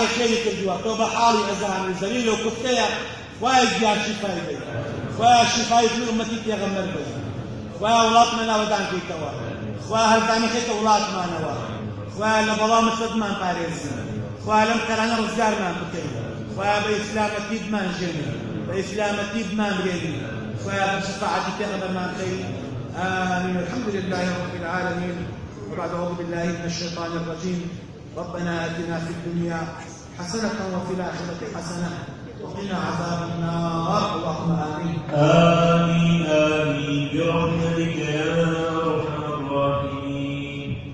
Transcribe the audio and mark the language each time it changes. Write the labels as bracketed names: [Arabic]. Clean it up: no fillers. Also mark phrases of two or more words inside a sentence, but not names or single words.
[Central Kurdish] خێری کردووە تۆ بە حاڵی ئەزانی زەلیل و کوفتەیە خوایە گیان شیفای بێ خوایە شیفای بێ ئومەتی پێغەمبەر بێ خوایە وڵاتمان ناوەدان کەیتەوە خوا هەرزانەکەیتە وڵاتمانەوە خوایە لە بەڵام سەدمان پارێزی خوایە لەم قەرانە ڕزگارمان بکەی خوایە بە ئیسلامەتی بمان ژێنی بە ئیسلامەتی بمان برێنی خوایە بە شەفاعەتی پێغەمبەرمان بکەی آمين. [Arabic] الحمد لله رب العالمين وبعد أعوذ بالله من الشيطان الرجيم ربنا آتنا في الدنيا حسنة وفي الآخرة حسنة وقنا عذاب النار اللهم آمين آمين آمين برحمتك يا أرحم الراحمين.